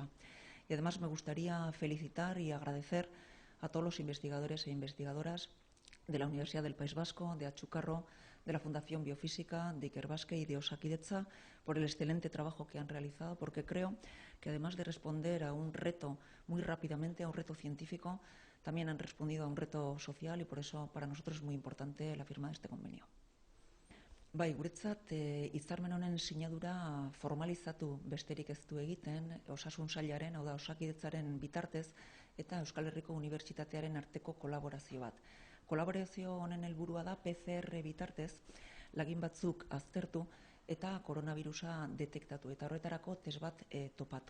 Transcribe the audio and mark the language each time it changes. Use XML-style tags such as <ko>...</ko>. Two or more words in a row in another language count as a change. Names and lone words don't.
<es>Y además me gustaría felicitar y agradecer a todos los investigadores e investigadoras de la Universidad del País Vasco, de Achucarro, de la Fundación Biofísica, de Ikerbasque y de Osakidetza por el excelente trabajo que han realizado, porque creo que además de responder a un reto muy rápidamente, a un reto científico, también han respondido a un reto social y por eso para nosotros es muy importante la firma de este convenio.</es> <eu>Bai, guretzat hitzarmen honen sinadura formalizatu besterik ez du egiten Osasun Sailaren, hau da Osakidetzaren bitartez eta Euskal Herriko Unibertsitatearen arteko kolaborazio bat. Kolaborazio honen helburua da PCR bitartez lagin batzuk aztertu eta koronavirusa detektatu eta horretarako test bat topatu.</eu>